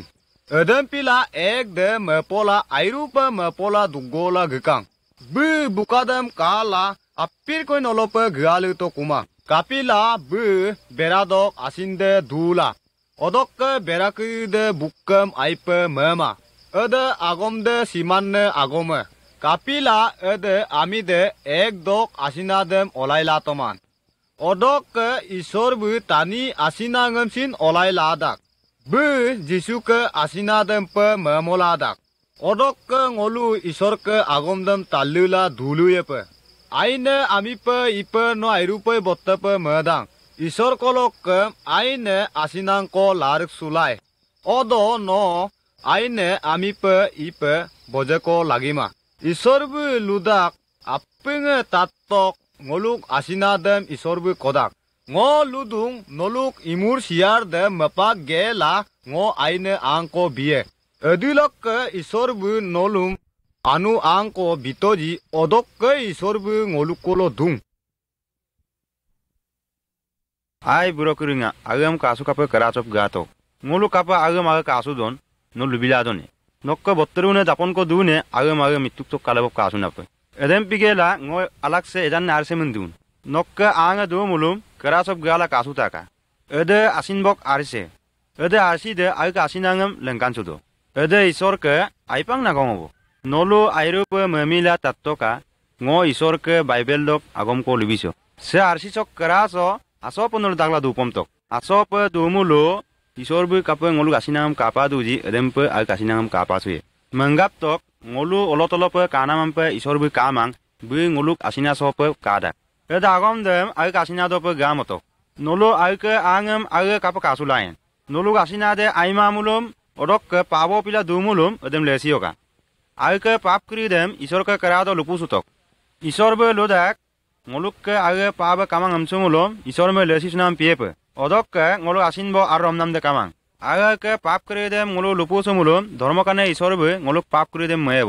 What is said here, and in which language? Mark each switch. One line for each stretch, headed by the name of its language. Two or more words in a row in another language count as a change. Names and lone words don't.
Adi: Edem pila ek de mepola airupa mepola dugola gikang. Bu bukadem kala apir koi nolope galu to kuma. Kapila bu beradok asinde dula. Odokke berakide bukkam aipe mema. Ede agomde simanne agome. Kapila ede amide ek dok asinadem olayla toman. Odokke isor bu tani asinangem sin olayla dak. Bu jisuke asinadem pe memoladak. Odokke ngolu isorke agomdem talula dhuluyepe. Aine amipe ipe no airupe bottepe medang. Isor kolok aine asinang ko larik sulai. Odo no aine amipe ipe bojeko lagima. Isor bu ludak appinge tatok ngoluk asinadem isor bu kodak. Ngo ludung noluk imur siar de mepak gela ngo aine angko biye. Edilok isor bu nolum anu angko bitoji odok isor bu ngolukolo dung. Ai burokuringa agam kasu kape karachop gato. Ngolu kapa agam aga kasu don no lubila doni. Nokka botterune japon ko dune agam mituk kalabop kasu nape. Edem pigela ngo alakse edan narse mundun. Nokka anga do mulum karachop gala kasu taka. Ede asinbok arse. Ede arsi de aga asinangam lengkansudo. Ede isorke aipang nagongo. Nolu airupe memila tattoka ngo isorke bible dok agom ko lubiso. Se arsi sok karaso asop nol dagla dupom tok. Asop dumulo isorbu kape ngolu asinangam kapa duji edempe aga asinangam kapa suye. Menggap tok ngolu olotolope kanamampe isorbu kamang bu ngolu asina sope kada. Eda agom dem aga asina dope gamotok. Nolu aga angam aga kapa kasulayen. Nolu asina de aimamulum odok pabo pila dumulum edem lesioka. Aga pap kridem isorka karado lupusutok. Isorbu lodak ngoluk aga paba kamang amsumulum isorme lesisnam piepe. Odok ngolu asinbo arromnam de kamang. Aga ke pap kridem ngolu lupusumulum dharmakane isorbu ngoluk pap kridem mebo.